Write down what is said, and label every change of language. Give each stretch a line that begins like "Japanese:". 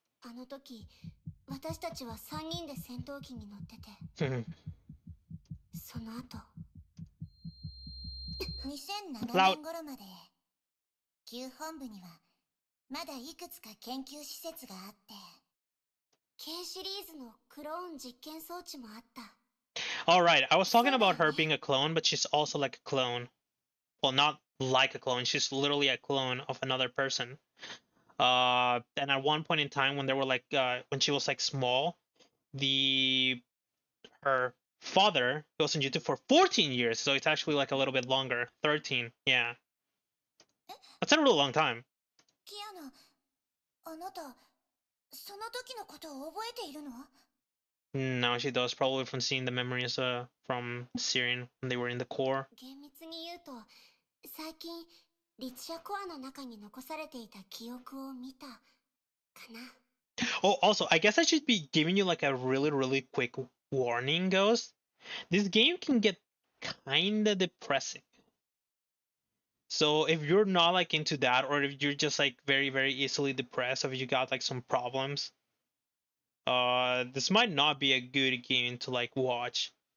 Japanese: あの時、私たちは3人で戦闘機に乗ってて、その後、2007年頃まで、旧本部には、まだいくつか研究施設があって、K シリーズのクローン実験装置もあった。
English: Alright, I was talking about her being a clone, but she's also like a clone. Well, not like a clone, she's literally a clone of another person. And at one point in time when they were like, when she was like small, her father goes on YouTube for 14 years, so it's actually like a little bit longer. 13, yeah. That's a really long time.
Japanese: キアナ、あなた、その時のことを覚えているの？
English: No, she does, probably from seeing the memories from Syrian when they were in the core.
Japanese: 厳密に言うと、最近、律者コアの中に残されていた記憶を見た、かな。
English: Oh, also, I guess I should be giving you like a really quick warning, Ghost. This game can get kinda depressing. So if you're not like into that, or if you're just like very easily depressed, or if you got like some problems, this might not be a good game to like watch.